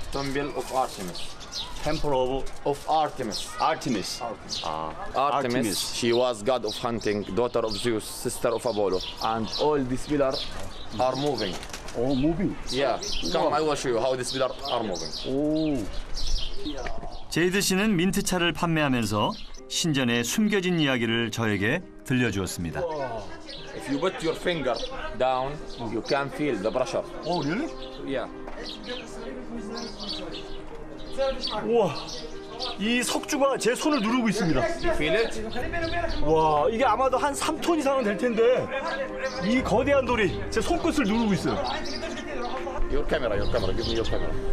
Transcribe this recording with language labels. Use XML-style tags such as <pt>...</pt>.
<en>Temple of Artemis. Temple of Artemis. Artemis. Artemis. She was god of hunting, daughter of Zeus, sister of Apollo, and all these pillars are moving. Oh, moving? Yeah. Come, I will show you how these pillars are moving.</en> <ko>오. 제이드 씨는 민트차를 판매하면서 신전의 숨겨진 이야기를 저에게 들려주었습니다.</ko> <en>If you put your finger down, you can feel the pressure. Oh, really? Yeah.</en> <ko>우와, 이 석주가 제 손을 누르고 있습니다.</ko> <en>You feel it?</en> <ko>와, 이게 아마도 한 3톤 이상은 될 텐데 이 거대한 돌이 제 손끝을 누르고 있어요.</ko> <en>Your camera, give me your camera.</en>